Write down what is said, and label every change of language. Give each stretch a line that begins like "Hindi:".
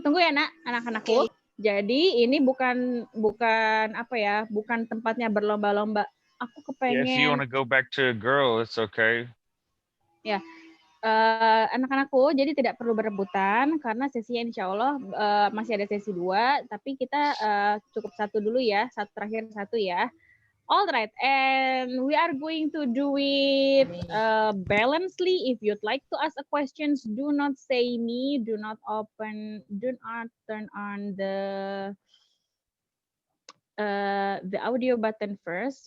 Indonesian: tunggu ya nak, anak-anakku. Oke. Jadi ini bukan apa ya, bukan tempatnya berlomba-lomba. Aku
English: Yeah, if you want
Indonesian: kepengen
English: to go back to a girl, it's okay.
Indonesian: ya anak-anakku jadi tidak perlu berebutan karena sesinya insya Allah masih ada sesi 2, tapi kita cukup satu dulu ya, satu terakhir satu ya.
English: Alright, and we are going to do it balancedly. If you'd like to ask a questions, do not say me, do not turn on the audio button first.